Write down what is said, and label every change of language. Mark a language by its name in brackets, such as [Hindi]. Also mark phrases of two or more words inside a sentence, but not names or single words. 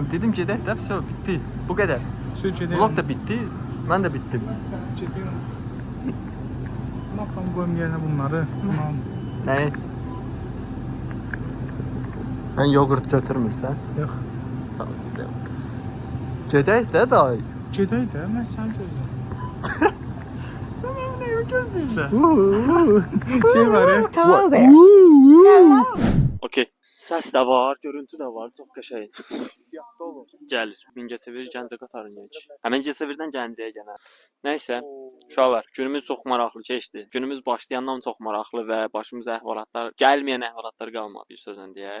[Turkish] Dedim ki de все bitti. Bu kadar. [Azerbaijani] Söz gedək. [Turkish] Vlog da bitti. Ben de bittim. Ne yapalım koyum yerine bunları? Ne? [Azerbaijani] Sen yoğurt götürmürsen. Yox. [Turkish] Tamam gidelim. [Azerbaijani] Gedək də dayı. Gedək də, mən sən gözlə. Sen benim neyimi gözləyirsən? [Turkish] Şey var ya. [English] Hello there. Okey. [Azerbaijani] Səs də var, görüntü də var, çox qəşəng. Yadda olur. Gəlir. Mingəçevir Gəncə qatarına geç. Həmin Gəncəvirdən Gəncəyə gələr. Nəysə, uşaqlar, günümüz çox maraqlı keçdi. Günümüz başlayandan çox maraqlı və başımıza əhvalatlar, gəlməyən əhvalatlar qalmadı bir sözlə deyək.